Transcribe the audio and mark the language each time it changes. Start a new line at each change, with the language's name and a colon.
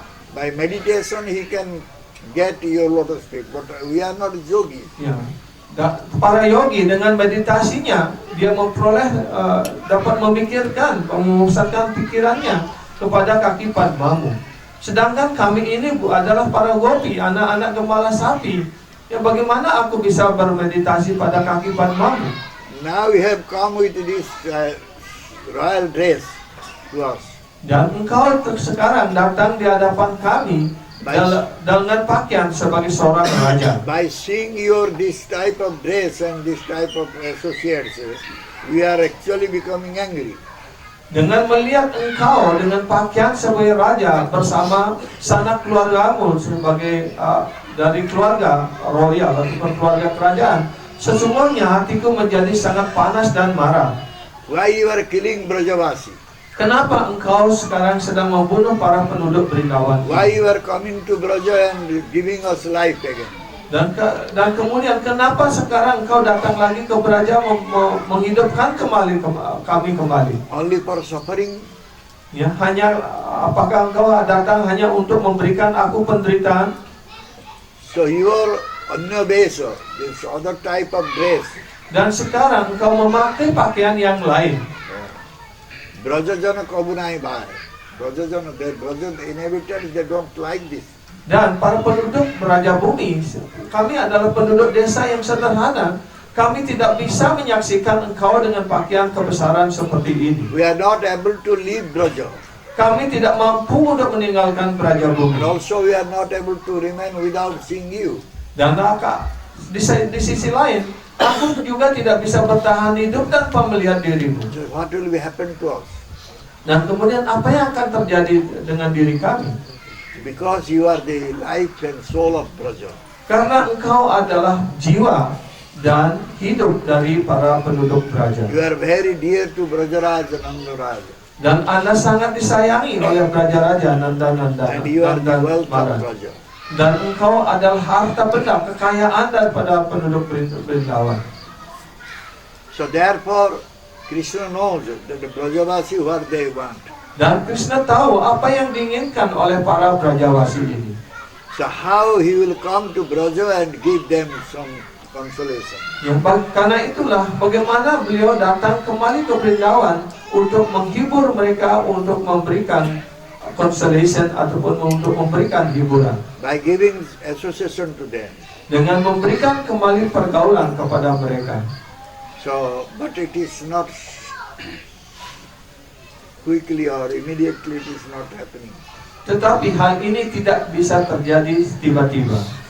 English: By meditation he can get your lotus feet. But we are not yogis.
Indonesian: Ya. Para yogi dengan meditasinya dia memperoleh dapat memikirkan, memusatkan pikirannya kepada kaki Padmamu. Sedangkan kami ini adalah para gopi, anak-anak gembala sapi. Ya bagaimana aku bisa bermeditasi pada kaki Padmamu?
English: Now we have come with this royal dress to us.
Indonesian: Dan engkau sekarang datang di hadapan kami dengan pakaian sebagai seorang raja.
English: By seeing your this type of dress and this type of associates, we are actually becoming angry.
Indonesian: Dengan melihat engkau dengan pakaian sebagai raja bersama sanak keluargamu sebagai dari keluarga royal ataupun keluarga kerajaan, sesungguhnya hatiku menjadi sangat panas dan marah.
English: Why you are killing Brajavasi?
Indonesian: Kenapa engkau sekarang sedang membunuh para penduduk Brindawan?
English: Why you are coming to Braja and giving us life again?
Indonesian: Dan kemudian kenapa sekarang engkau datang lagi ke Braja menghidupkan kembali kami kembali?
English: Only for suffering?
Indonesian: Ya, hanya apakah engkau datang hanya untuk memberikan aku penderitaan?
English: So your
Bangla: Anya Besa,
English: this other type of dress,
Indonesian: Dan sekarang engkau memakai pakaian yang lain.
Bangla: Brajajana Kabunai Bhai.
English: Brajajana, the Braja inhabitants, they don't like this.
Indonesian: Dan para penduduk Braja Bumi, kami adalah penduduk desa yang sederhana. Kami tidak bisa menyaksikan engkau dengan pakaian kebesaran seperti ini.
English: We are not able to leave Braja.
Indonesian: Kami tidak mampu untuk meninggalkan Braja
English: And
Indonesian: Bumi.
English: also we are not able to remain without seeing you.
Indonesian: Dan di sisi lain, aku juga tidak bisa bertahan hidup tanpa melihat dirimu.
English: So what will happen to us?
Indonesian: Dan kemudian apa yang akan terjadi dengan diri kami?
English: Because you are the life and soul of Braja.
Indonesian: Karena engkau adalah jiwa dan hidup dari para penduduk Braja.
English: You are very dear to Brajaraj and Nandaraja.
Indonesian: Dan Anda sangat disayangi oleh Braja-raja Nanda-nanda
English: And you are the wealth of Maran. Braja.
Indonesian: Dan engkau adalah harta benda, kekayaan daripada penduduk Brindawan.
English: So therefore, Krishna knows that the Brajavasi what they want.
Indonesian: Dan Krishna tahu apa yang diinginkan oleh para Brajawasi ini.
English: So how he will come to Braja and give them some consolation.
Indonesian: Ya, karena itulah bagaimana beliau datang kembali ke Brindawan untuk menghibur mereka, untuk memberikan consolation ataupun untuk memberikan hiburan.
English: By giving association to them.
Indonesian: dengan memberikan kembali pergaulan kepada mereka.
English: So, but it is not quickly or immediately, it is not happening.
Indonesian: Tetapi hal ini tidak bisa terjadi tiba-tiba.